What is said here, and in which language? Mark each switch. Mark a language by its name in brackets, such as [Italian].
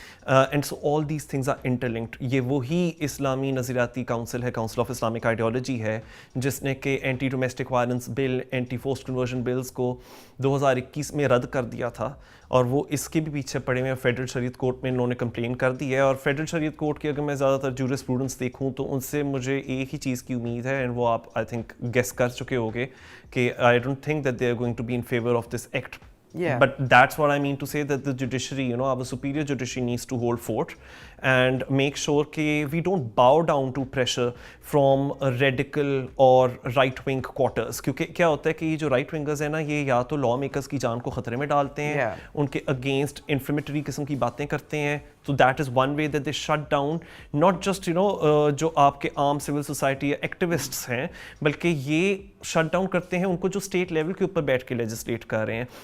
[English] And so all these things are interlinked. [Urdu] یہ وہی اسلامی نظریاتی کونسل ہے, کونسل آف اسلامک آئیڈیالوجی ہے, جس نے کہ اینٹی ڈومیسٹک وائلنس بل, اینٹی فورسڈ کنورژن بلز کو 2021 میں رد کر دیا تھا, اور وہ اس کے بھی پیچھے پڑے ہوئے فیڈرل شریعت کورٹ میں انہوں نے کمپلین کر دی ہے. اور فیڈرل شریعت کورٹ کی اگر میں زیادہ تر جورس پروڈنس دیکھوں تو ان سے مجھے ایک ہی چیز کی امید ہے, اینڈ وہ آپ آئی تھنک گیس کر چکے ہوگے کہ [English] I don't think that they are going to be in favour of this act. But that's what I mean to say, that the judiciary, you know, our superior judiciary needs to hold fort and make sure that we don't bow down to pressure from radical or right-wing quarters. [Urdu] کیونکہ کیا ہوتا ہے کہ یہ جو right ونگرز ہیں نا, یہ یا تو لا میکرز کی جان کو خطرے میں ڈالتے ہیں, ان کے اگینسٹ انفلیمیٹری قسم کی باتیں کرتے ہیں. [English] So that is one way that they shut down not just, you know, [Urdu] جو آپ کے عام سول سوسائٹی یا ایکٹیوسٹس ہیں, بلکہ یہ شٹ ڈاؤن کرتے ہیں ان کو جو اسٹیٹ لیول کے اوپر بیٹھ کے لیجسلیٹ کر رہے ہیں.